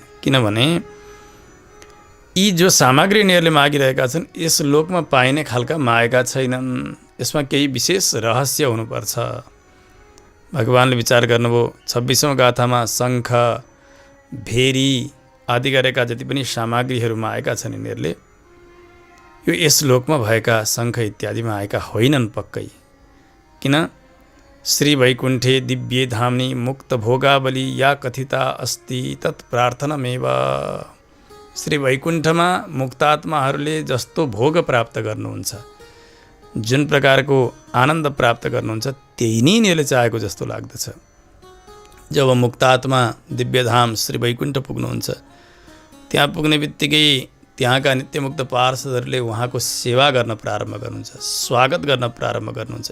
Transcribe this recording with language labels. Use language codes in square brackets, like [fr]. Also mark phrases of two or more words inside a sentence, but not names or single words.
[ne] किनभने यी जो सामग्री यिनीहरूले मागिरहेका छन् यस लोकमा पाइने खालका मागेका छैनन्, यसमा केही विशेष रहस्य हुनुपर्छ। भगवानले विचार गर्नुभयो 26औं गाथामा शङ्ख भेरी आदि गरेका जति पनि सामग्रीहरूमा आएका छन् यिनीहरूले यो यस लोकमा भएका शङ्ख इत्यादिमा आएका होइनन् पक्कै। [sa] किन श्री वैकुण्ठे दिव्ये धाम्नि मुक्त भोगावली या कथिता अस्ति तत् प्रार्थनामेव। [ne] श्री वैकुण्ठमा मुक्तात्माहरूले जस्तो भोग प्राप्त गर्नुहुन्छ, जुन प्रकारको आनन्द प्राप्त गर्नुहुन्छ त्यही नै यिनीहरूले चाहेको जस्तो लाग्दछ। जब मुक्तात्मा दिव्यधाम श्री वैकुण्ठ पुग्नुहुन्छ त्यहाँ पुग्ने बित्तिकै त्यहाँका नित्यमुक्त पार्षदहरूले उहाँको सेवा गर्न प्रारम्भ गर्नुहुन्छ, स्वागत गर्न प्रारम्भ गर्नुहुन्छ।